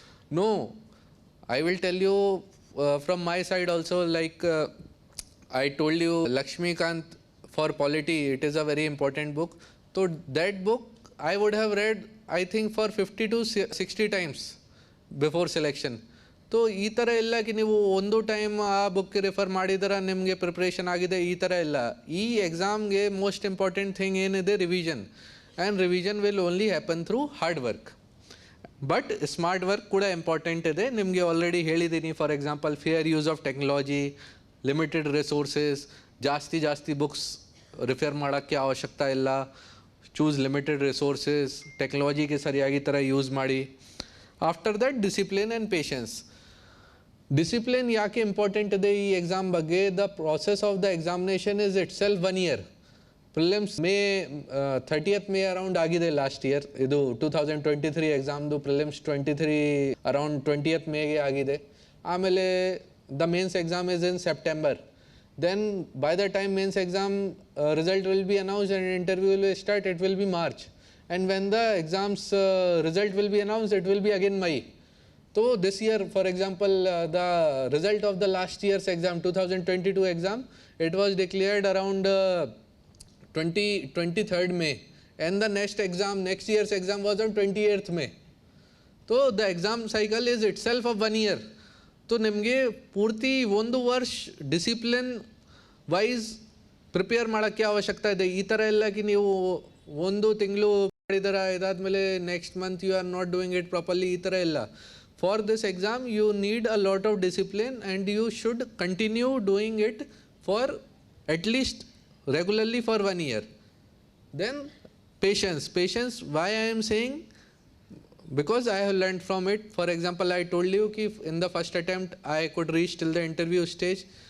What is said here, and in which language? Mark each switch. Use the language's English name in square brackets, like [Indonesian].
[English] No, I will tell you from my side also, like I told you Lakshmikant for polity, it is a very important book. So that book I would have read I think for 50 to 60 times before selection. [Kannada] So ಈ ಥರ ಇಲ್ಲ ಕಿ ನೀವು ಒಂದು time ಆ ಬುಕ್ಗೆ refer ಮಾಡಿದ್ರೆ ನಿಮಗೆ preparation ಆಗಿದೆ, ಈ ಥರ ಇಲ್ಲ. ಈ ಎಕ್ಸಾಮ್ಗೆ ಮೋಸ್ಟ್ ಇಂಪಾರ್ಟೆಂಟ್ ಥಿಂಗ್ ಏನಿದೆ revision, [English] And revision will only happen through hard work. [Kannada] But smart work ಕೂಡ ಇಂಪಾರ್ಟೆಂಟ್ ಇದೆ, ನಿಮಗೆ ಆಲ್ರೆಡಿ ಹೇಳಿದ್ದೀನಿ. For example fair use of technology, limited resources, ಜಾಸ್ತಿ ಬುಕ್ಸ್ ರಿಫರ್ ಮಾಡೋಕ್ಕೆ ಅವಶ್ಯಕತೆ ಇಲ್ಲ, [English] choose limited resources, [Kannada] ಟೆಕ್ನಾಲಜಿಗೆ ಸರಿಯಾಗಿ ಥರ ಯೂಸ್ ಮಾಡಿ. After that discipline and patience. Discipline ಯಾಕೆ ಇಂಪಾರ್ಟೆಂಟ್ ಇದೆ ಈ ಎಕ್ಸಾಮ್ ಬಗ್ಗೆ, [English] The process of the examination is itself 1 year. [Kannada] Prelims May 30th May around ಆಗಿದೆ ಲಾಸ್ಟ್ ಇಯರ್, ಇದು 2023 ಎಕ್ಸಾಮ್ದು ಪ್ರಿಲಿಮ್ಸ್ 23 ಅರೌಂಡ್ 20th ಮೇಗೆ ಆಗಿದೆ. ಆಮೇಲೆ the mains exam is in September. [English] Then by the time mains exam result will be announced and interview will start, it will be March. And when the exams result will be announced, it will be again May. So this year, for example, the result of the last year's exam, 2022 exam, it was declared around 23rd May. And the next year's exam was on 28th May. So the exam cycle is itself of 1 year. [Kannada] तो ನಿಮಗೆ ಪೂರ್ತಿ 1 ವರ್ಷ discipline wise prepare ಮಾಡೋಕ್ಕೆ ಅವಶ್ಯಕತೆ ಇದೆ. ಈ ಥರ ಎಲ್ಲ ಕಿ ನೀವು 1 ತಿಂಗಳು ಮಾಡಿದಾರ, ಇದಾದಮೇಲೆ [English] next month you are not doing it properly, [Kannada] ಈ ಥರ ಇಲ್ಲ. [English] for this exam you need a lot of discipline and you should continue doing it for at least regularly for 1 year. Then patience, why I am saying, because I have learned from it. For example, I told you that in the first attempt I could reach till the interview stage.